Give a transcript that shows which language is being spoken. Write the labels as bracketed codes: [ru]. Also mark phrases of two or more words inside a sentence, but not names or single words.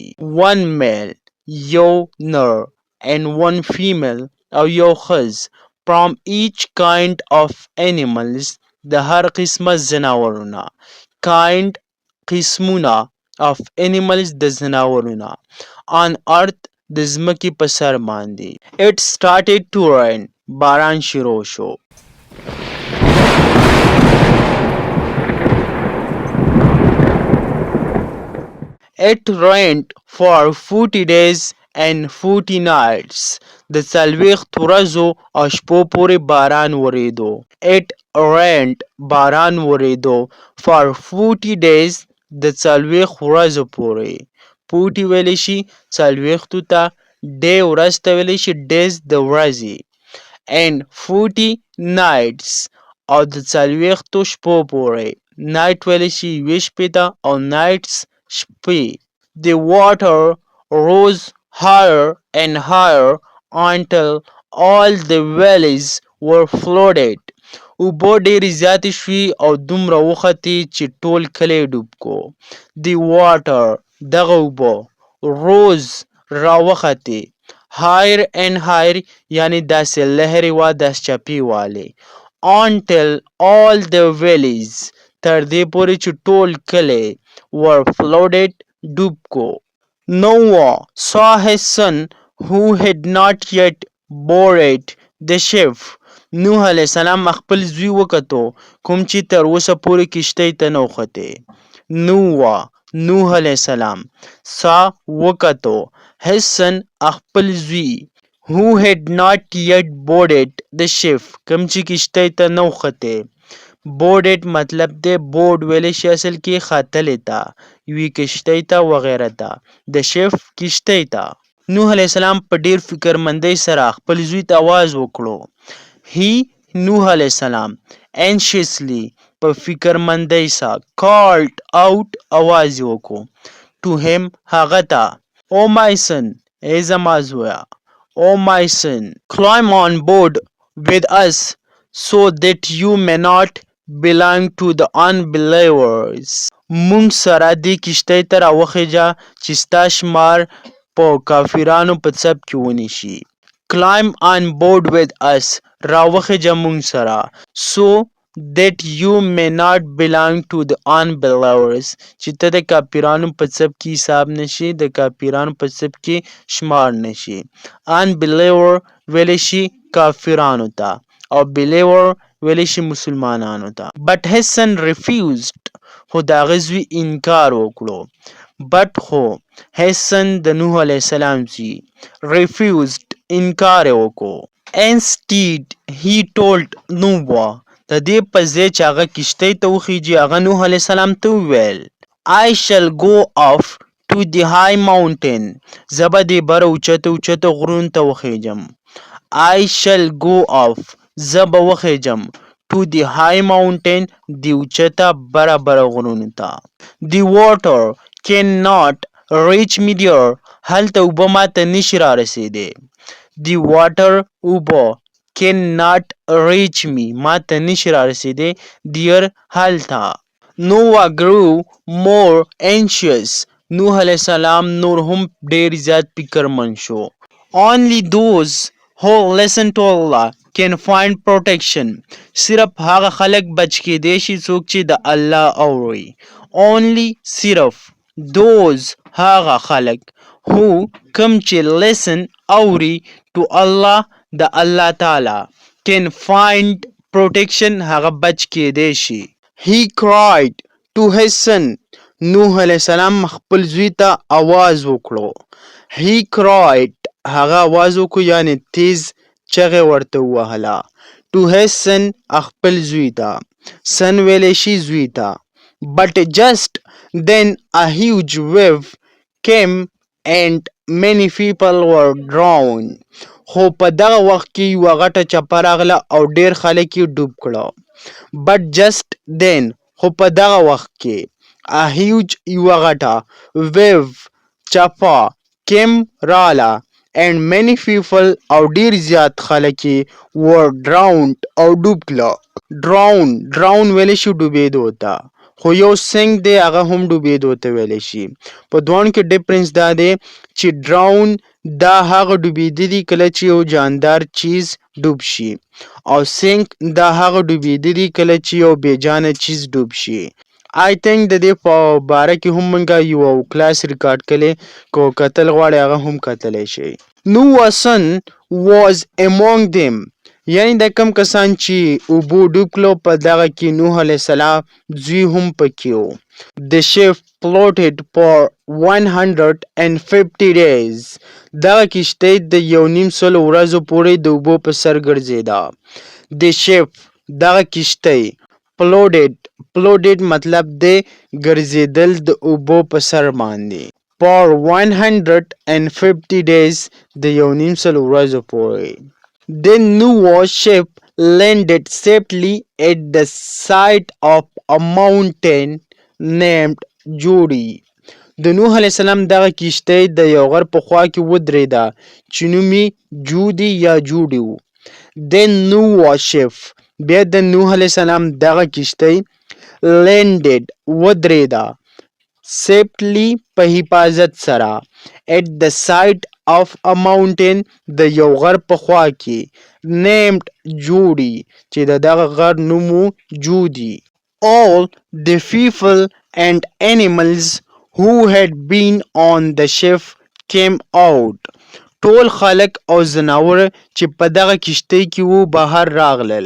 [en] one male [ps] یو نر [en] and one female [ps] او یو ښځ [en] from each kind of animals [ps] د هر قسمه ځناورو نه. kind قسمونه [en] of animals [ps] د ځناورو نه [en] on earth [ps] د ځمکې په سر باندې. [en] it started to rain [ps] باران شروع شو. [en] it rained for 40 days and 40 nights [ps] د څلوېښت ورځو او شپو پورې باران وریدو. [en] it rained [ps] باران وریدو [en] for 40 days [ps] د څلوېښت ورځو پورې. 40 ویلی شي څلوېښتو ته، day ورځ ته ویلی شي days د ورځې [en] and 40 nights [ps] او د څلوېښتو شپو پورې. night ویلی شي یوې شپې ته او nights شپې. [en] the water rose higher and higher until all the valleys were flooded. [ps] اوبه ډېرې زیاتې شوې او دومره وختې چې ټول کلی ډوب کو. [en] the water [ps] دغه اوبه rose راوختې [en] higher and higher [ps] یعنی داسې لهرې وه داسې چپې والې [en] until all the valleys [ps] تر دې پورې چې ټول کلی [en] were flooded [ps] ډوب کو. [en] Noah saw his son who had not yet boarded the ship. [ps] نوح علیه السلام خپل زوی وکتو کوم چې تر اوسه پورې کشتۍ ته نه وخوتی. نوح علیه السلام saw وکتو [en] his son [ps] خپل زوی [en] who had not yet boarded the ship [ps] کوم چې کشتۍ ته نه وخوتی. boarded مطلب دی board ویلی شي اصل کې ختلی ته، یوې کشتۍ ته وغیره ته. د شف کشتۍ ته. نوح علیه السلام په ډېر فکرمندۍ سره خپل زوی ته آواز وکړو. نوح علیه السلام anxiously په فکرمندۍ سره [en] called out [ps] آواز یې وکړو [en] to him [ps] هغه ته. [en] O my son [ps] ای زما زویه. [en] O my son climb on board with us so that you may not belong to the unbelievers. [ps] مونږ سره دې کشتۍ ته راوخیژه چې ستا شمار په کافرانو په څپ کې ونیسي. [en] climb on board with us [ps] راوخیژه مونږ سره [en] so that you may not belong to the unbelievers [ps] چې ته د کافرانو په څپ کې حساب نشي، د کافرانو په څپ کې شمار نشي. unbeliever ویلی شي کافرانو ته او believer ویلی شي مسلمانانو ته. [en] but his son refused [ps] خو د هغه زوی انکار وکړو. but خو [en] his son [ps] د نوح علیه السلام زوی refused انکار یې وکړو. [en] instead he told Noah [ps] د دې په ځای چې هغه کشتۍ ته وخیژي هغه نوح علیه السلام ته وویل [en] I shall go off to the high mountain. [ps] زه به دې بره اوچته غرونو ته وخیژم. [en] I shall go off [ps] زه به وخیژم [en] to the high mountain [ps] د اوچته بره غرونو ته. [en] The water cannot reach me there. [ps] هلته اوبه ماته نشي رارسېدی. [en] The water اوبه cannot reach me [ps] ماته نشي رارسېدی [en] there هلته. Noah grew more anxious. [ps] نوح علیه السلام نور هم ډېر زیات فکرمند شو. [en] Only those who listen to Allah can find protection. [ps] صرف هغه خلق بچ کېدی شي څوک چې د الله اوري. Only صرف those هغه خلق who کم چې listen اوري [en] to Allah [ps] د الله تعالی [en] can find protection [ps] هغه بچ کېدی شي. [en] He cried to his son. [ps] نوح علیہ السلام خپل زوی ته आवाज وکړو. [en] He cried [ps] هغه आवाज وکړو یعنی تیز چغې ورته ووهله. [en] To his son [ps] خپل زوی ته. son ویلی شي زوی ته. [en] But just then a huge wave came and many people were drowned. [ps] خو په دغه وخت کې یوه غټه چپه راغله او ډېر خلک یې ډوب کړه. [en] But just then [ps] خو په دغه وخت کې [en] a huge [ps] یوه غټه wave چپه came راله [en] and many people [ps] او ډېر زیات خلک یې [en] were drowned [ps] او ډوب کړه. drown ویلی شي ډوبېدو ته. خو یو سینک دی هغه هم ډوبېدو ته ویلی شي. په دواړو کې ډفرنس دا دی چې drown دا هغه ډوبېده دي کله چې یو جاندار چیز ډوب شي او سینک دا هغه ډوبېده دي کله چې یو بېجانه چیز ډوب شي. [en] I think [ps] د دې په باره کې هم موږ یو کلاس ریکارډ کړی که کتل غواړئ هغه هم کتلی شئ. [en] Noah's son was among them. [ps] یعنی دا کم کسان چې اوبو ډوب کړو په دغه کې نوح علیه السلام زوی هم پکې و. [en] The ship floated for 150 days. [ps] دغه کشتۍ د 1.5 ورځو پورې د اوبو په سر ګرځېده. [en] The ship [ps] دغه کشتۍ floated مطلب دی ګرځېدل د اوبو په سر باندې. For 150 days د 1.5 ورځو پورې. [en] Then Noah's ship landed safely at the side of a mountain named Judi. [ps] د نوح علیه السلام دغه کشتۍ د یو غر په خوا کې ودرېده چې نوم یې جودي یا جوډي و. [en] Then Noah's ship [ps] بیا د نوح علیه السلام دغه کشتۍ landed ودرېده safely په حفاظت سره [en] at the side of a mountain [ps] د یو غر په خوا کې [en] named Judi [ps] چې د دغه غر نوم و جودي. [en] All the people and animals who had been on the ship came out. [ps] ټول خلک او ځناور چې په دغه کشتۍ کې وو بهر راغلل.